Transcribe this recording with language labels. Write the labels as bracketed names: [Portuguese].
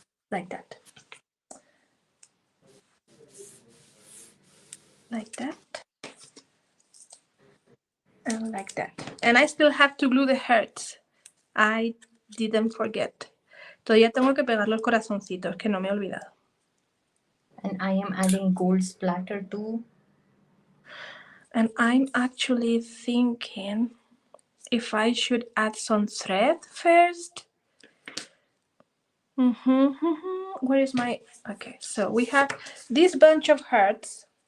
[English] Like that. Like that. And like that. And I still have to glue the hearts. I didn't forget. [Spanish] Todavía tengo que pegar los corazoncitos, que no me he olvidado. [English] And I am adding gold splatter too. And I'm actually thinking if I should add some thread first. Where is my... Okay, so we have this bunch of hearts.